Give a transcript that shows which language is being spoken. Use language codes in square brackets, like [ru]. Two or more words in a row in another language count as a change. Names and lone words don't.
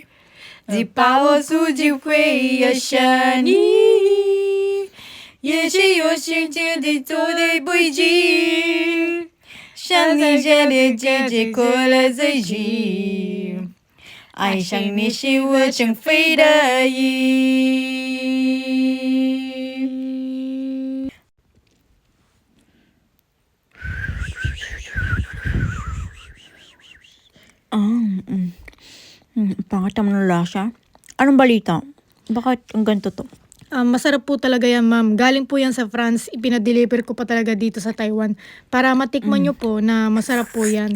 [zh] 只怕我自己会爱上你，也许有心情的走的不及，像你这的姐姐过了在一起，爱上你是我情非得已。 [tl] Pangit naman ng lasa. Anong balita? Bakit ang ganito to? Masarap po talaga yan, ma'am. Galing po yan sa France. Ipinadeliver ko pa talaga dito sa Taiwan. Para matikman nyo po na masarap po yan.